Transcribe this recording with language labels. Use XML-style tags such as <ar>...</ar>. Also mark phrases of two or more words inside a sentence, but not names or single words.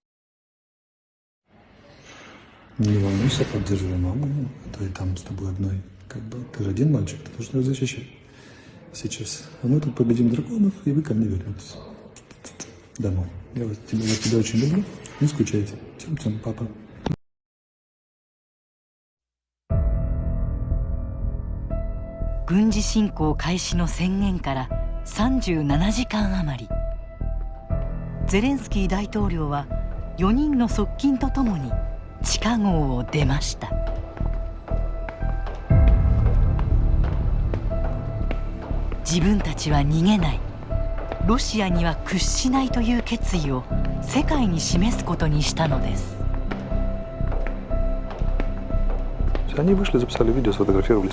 <ru>Не волнуйся, поддерживай маму, это и там с тобой одной. Как бы ты же один мальчик, ты должен ее защищать сейчас. А мы тут победим драконов, и вы ко мне вернетесь. Домой. Я тебя очень люблю. Не скучайте. Тем-тем, папа.</ru> <ja>軍事侵攻開始の宣言から37時間余り、ゼレンスキー大統領は4人の側近とともに地下壕を出ました。自分たちは逃げない、ロシアには屈しないという決意を世界に示すことにしたのです。</ja> <ru>Они вышли, записали видео, сфотографировались.</ru>